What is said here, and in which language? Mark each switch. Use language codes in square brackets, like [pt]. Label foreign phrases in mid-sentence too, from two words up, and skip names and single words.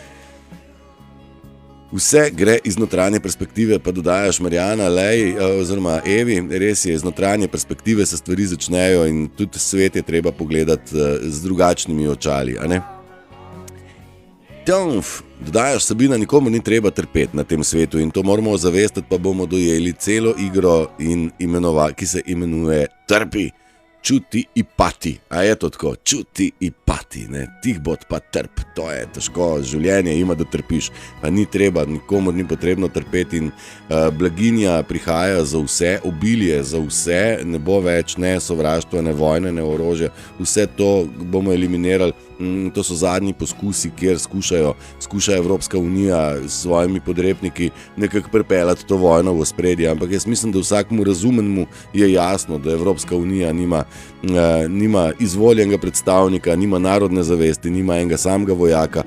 [sl] Vse gre iz notranje perspektive, pa dodajaš Marjana, oziroma Evi, res je, iz notranje perspektive se stvari začnejo in tudi svet je treba pogledati z drugačnimi očali, a ne? Dodajaš Sabina, nikomu ni treba trpeti na tem svetu in to moramo ozavestiti, pa bomo dojeli celo igro, ki se imenuje Trpi. [sr] čuti i pati. [sl] A je to tako? [sr] Čuti i pati, ne? [sl] Tih bod pa trp, to je težko, življenje ima, da trpiš. Pa ni treba, nikomor ni potrebno trpeti in blaginja prihaja za vse, obilje za vse, ne bo več ne sovraštva, ne vojne, ne orožja. Vse to bomo eliminirali. To so zadnji poskusi, kjer skuša Evropska unija s svojimi podrepniki nekako pripeljati to vojno v ospredje, ampak jaz mislim, da vsakmu razumenemu je jasno, da Evropska unija nima izvoljenega predstavnika, nima narodne zavesti, nima enega samega vojaka.